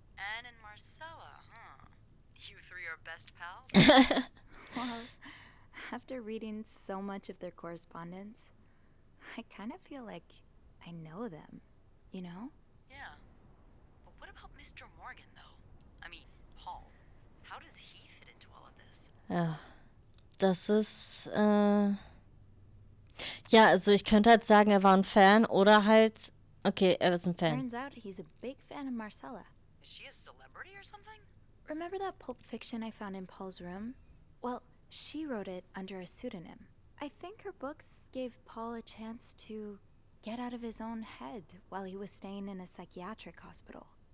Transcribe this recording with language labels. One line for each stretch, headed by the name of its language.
English: Anne and Marcella, huh? You 3 are best pals? Well, after reading so much of their correspondence, I kind of feel like I know them, you know? Yeah. But what about Mr. Morgan, though? I mean, Paul. How does he fit into all of this?
German: Ja, das ist, ja, also ich könnte halt sagen, er war ein Fan oder halt, okay, er ist ein Fan.
English: Turns out he's a big fan of Marcella. Is she a celebrity or something? Remember that Pulp Fiction I found in Paul's room? Well, she wrote it under a pseudonym. I think her books gave Paul a chance to get out of his own head while he was staying in a psychiatric hospital.